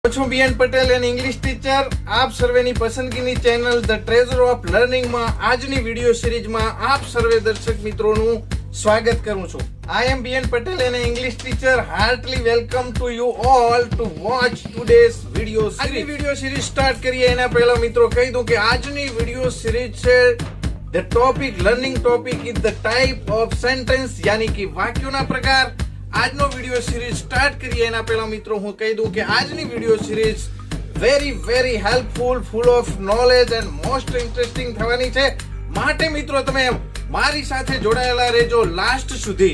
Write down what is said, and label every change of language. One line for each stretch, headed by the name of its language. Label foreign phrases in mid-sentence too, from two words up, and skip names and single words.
English: છું બીએન પટેલ an English teacher.
Gujarati: આપ સર્વેની પસંદગીની ચેનલ ધ ટ્રેઝર ઓફ લર્નિંગમાં આજની
English: video seriesમાં
Gujarati: આપ સર્વે દર્શક મિત્રોનું સ્વાગત કરું છું.
English: I am BN Patel and an English teacher. Heartily welcome to you all to watch today's video series.
Gujarati: આજની
English: video series start
Gujarati: કરીએ એના પહેલા મિત્રો કહી દઉં કે આજની
English: video series
Gujarati: છે
English: the topic learning topic is the type of sentence
Gujarati: યાની કે વાક્યોના પ્રકાર. આજનો
English: video series start
Gujarati: કરીએ એના પહેલા મિત્રો હું કહી દઉં કે આજની
English: video series very helpful, full of knowledge and most interesting
Gujarati: થવાની છે. માટે મિત્રો તમે મારી સાથે જોડાયેલા રહેજો લાસ્ટ સુધી.